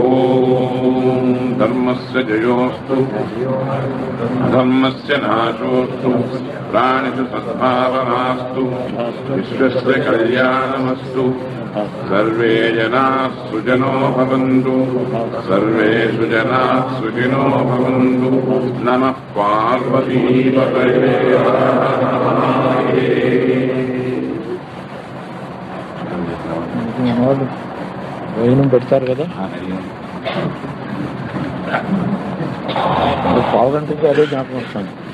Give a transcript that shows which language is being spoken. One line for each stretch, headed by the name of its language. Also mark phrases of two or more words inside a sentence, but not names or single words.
Sanskrit: धर्मस्य जयोस्तु अधर्मस्य नाशोस्तु प्राणिषु सद्भावनास्तु विश्वस्य कल्याणमस्तु। सर्वे जनाः सुजनो भवन्तु सर्वे सुजनाः सुखिनो भवन्तु। नमः पार्वतीपतये।
Telugu: భోజనం పెడతారు కదా, పావు గంటకి అదే జ్ఞాపకం వస్తుంది.